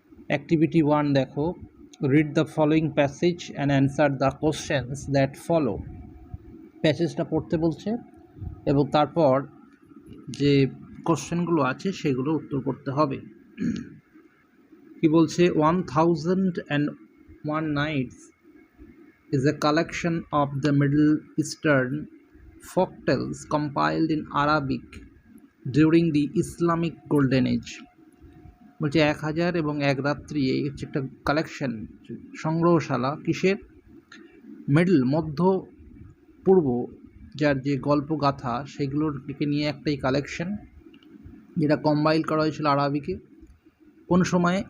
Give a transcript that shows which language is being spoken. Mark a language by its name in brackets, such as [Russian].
[English] activity 1 [Bangla] দেখো, [English] Read the following passage and answer the questions that follow. [Bangla] প্যাসেজটা পড়তে বলছে এবং তারপর যে কোশ্চেনগুলো আছে সেগুলো উত্তর করতে হবে। কি বলছে? [English] 1001 Nights is a collection of the Middle Eastern folktales compiled in Arabic during the Islamic Golden Age. [Bangla] বলছে 1001 রাত্রি এই হচ্ছে একটা কালেকশন, সংগ্রহশালা কিসের? মধ্য পূর্ব যার যে গল্পগাথা সেগুলোর নিয়ে একটাই কালেকশন, যেটা কম্পাইল করা হয়েছিল আরবিকে। কোন সময়ে?